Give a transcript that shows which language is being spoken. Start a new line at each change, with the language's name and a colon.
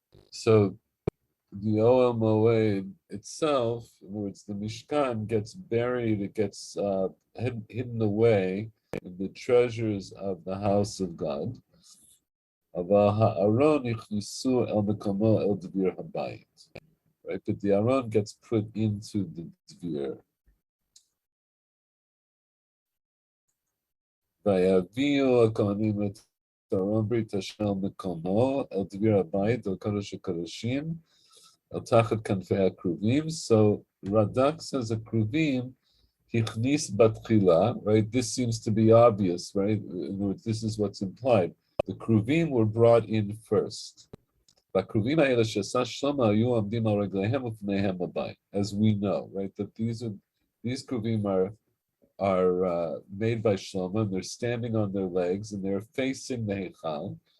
English: So the Ohel Moed itself, in other words, the Mishkan gets buried, it gets hidden away in the treasures of the house of God. Right, but the Aron gets put into the Dvir.
Hebrew: ויביאו הכהנים את ארון ברית השם מקומו אל דביר הבית, אל קודש הקודשים, אל תחת כנפי הכרובים.
English: So Radak says a
Hebrew: kruvim hichnis batchila,
English: right? This seems to be obvious, right? In other words, this is what's implied. The kruvim were brought in first. As we know, right, that these kruvim are made by Shlomo, and they're standing on their legs, and they're facing the Heichal.